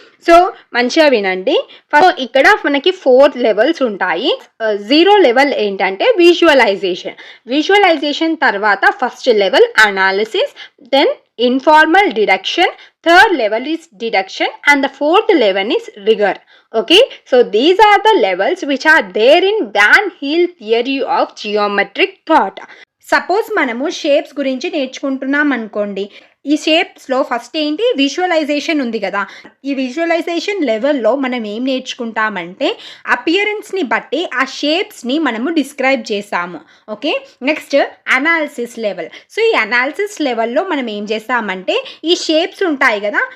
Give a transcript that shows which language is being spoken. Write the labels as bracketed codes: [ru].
[te] So మంచిగా వినండి. First ఇక్కడ మనకి 4 లెవెల్స్ ఉంటాయి. [en] 0 level [te] ఏంటంటే [en] visualisation [te] తర్వాత [en] First level analysis, then informal deduction, third level is deduction and the fourth level is rigor. Okay, so these are the levels which are there in Van Heel theory of geometric thought. [te] Suppose మనము shapes గురించి నేర్చుకుంటున్నాం అనుకోండి. ఈ షేప్స్లో first ఏంటి? Visualisation ఉంది కదా. ఈ visualisation లెవెల్లో మనం ఏం నేర్చుకుంటామంటే అపియరెన్స్ని బట్టి ఆ షేప్స్ని మనము డిస్క్రైబ్ చేస్తాము. Okay. Next analysis level. So ఈ అనాలిసిస్ లెవెల్లో మనం ఏం చేస్తామంటే ఈ షేప్స్ ఉంటాయి కదా.